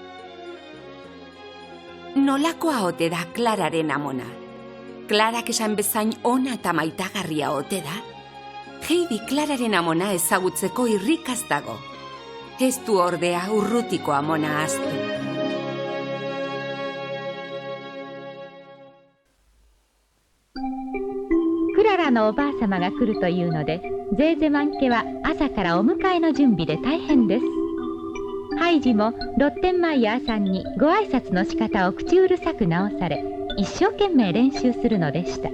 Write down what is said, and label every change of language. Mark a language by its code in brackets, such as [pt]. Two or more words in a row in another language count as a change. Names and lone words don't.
[eu] Nolakoa ote da Clararen amona? Clarak esan bezain ona eta maitagarria ote da? Heidi Clararen amona ezagutzeko irrikaz dago. Ez du ordea urrutiko amona ahaztu. [ja] クララのおばあ様が来るというので、ゼーゼマン家は朝からお迎えの準備で大変です。ハイジもロッテンマイヤーさんにご挨拶の仕方を口うるさく直され、一生懸命練習するのでした。